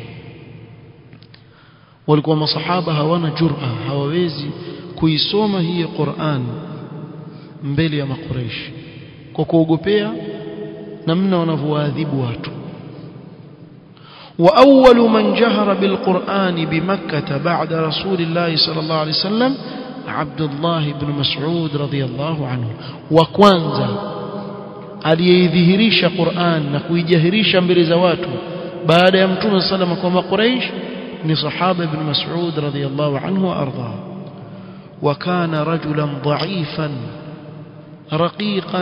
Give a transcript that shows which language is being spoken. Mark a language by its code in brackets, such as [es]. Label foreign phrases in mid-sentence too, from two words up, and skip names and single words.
[sw] Walikuwa masahaba hawana jur'a, hawawezi kuisoma hii Qur'an mbele ya Makuraish kwa kuogopea namna wanavyoadhibu watu. [ar] وأول من جهر بالقرآن بمكة بعد رسول الله صلى الله عليه وسلم عبد الله بن مسعود رضي الله عنه. [sw] Wa kwanza aliyedhihirisha Qur'an na kuijahirisha mbele za watu baada ya Mtume sallallahu kwa Makuraish ni sahaba ibn Mas'ud [ar] رضي الله عنه [sw] wa arda. [ar] وكان رجلا ضعيفا رقيقا.